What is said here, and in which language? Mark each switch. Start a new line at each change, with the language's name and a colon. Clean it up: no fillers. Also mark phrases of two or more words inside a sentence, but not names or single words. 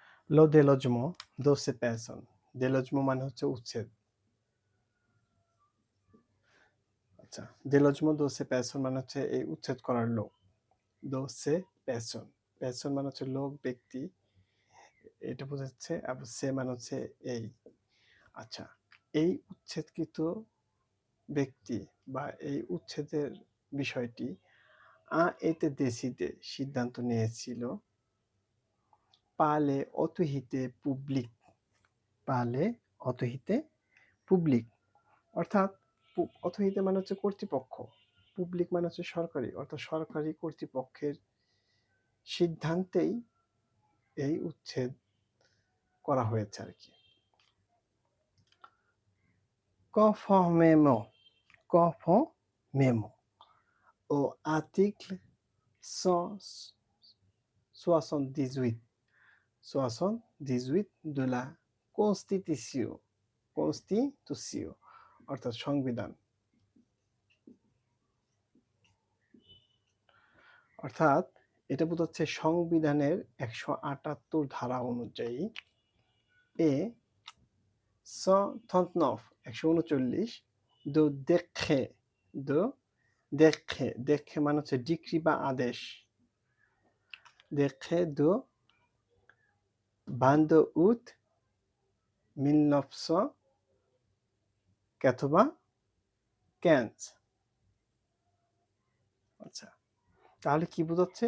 French: লো delogement de ces personnes.
Bangla: delogement মানে হচ্ছে উচ্ছেদ। আচ্ছা,
French: delogement de ces personnes
Bangla: মানে হচ্ছে এই উচ্ছেদ করার লোক।
French: de ces personnes,
Bangla: person মানে হচ্ছে লোক, ব্যক্তি, এটা বোঝাচ্ছে। আর সে মানে হচ্ছে এই। আচ্ছা, এই উচ্ছেদকৃত ব্যক্তি বা এই উচ্ছেদের বিষয়টি এতে
French: décidé
Bangla: সিদ্ধান্ত নিয়েছিল
French: par les autorités publiques, par les autorités publiques,
Bangla: অর্থাৎ অথরিটি মানে হচ্ছে কর্তৃপক্ষ, পাবলিক মানে হচ্ছে সরকারি, অর্থাৎ সরকারি কর্তৃপক্ষের সিদ্ধান্তেই এই উচ্ছেদ করা হয়েছে আর কি।
French: conformément au article 178 de la constitution
Bangla: অর্থাৎ সংবিধান, অর্থাৎ এটা বোঝাচ্ছে সংবিধানের 178 ধারা অনুযায়ী এ 139
French: de décret
Bangla: মানে হচ্ছে ডিক্রি বা আদেশ,
French: décret de 22 août 1995।
Bangla: আচ্ছা, তাহলে কি বোঝাচ্ছে?